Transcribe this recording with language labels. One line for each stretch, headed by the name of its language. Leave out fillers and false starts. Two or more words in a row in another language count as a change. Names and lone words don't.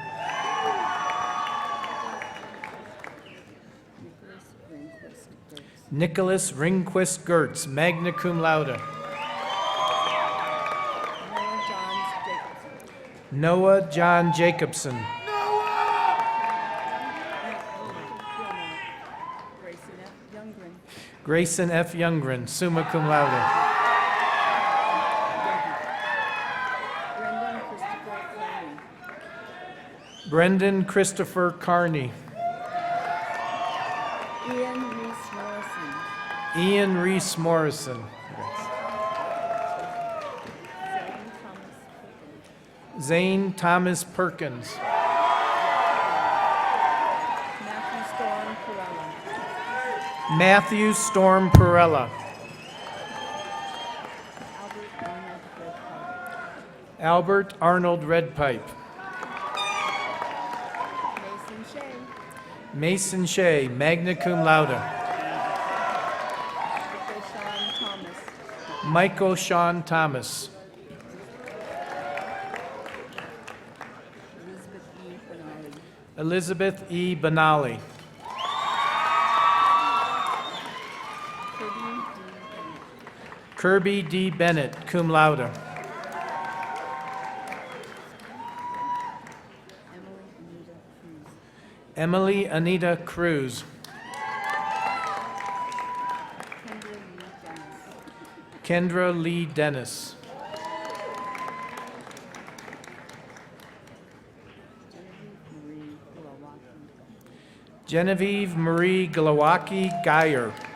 English: Nicholas Ringquist Gertz,
Latin: magna cum laude.
English: Noah John Jacobson. Grayson F. Youngren,
Latin: summa cum laude.
English: Brendan Christopher Carney. Ian Reese Morrison. Zane Thomas Perkins. Matthew Storm Perella. Albert Arnold Redpipe. Mason Shea,
Latin: magna cum laude.
English: Michael Sean Thomas. Elizabeth E. Benali. Kirby D. Bennett,
Latin: cum laude.
English: Emily Anita Cruz. Kendra Lee Dennis. Genevieve Marie Glowacki Geyer.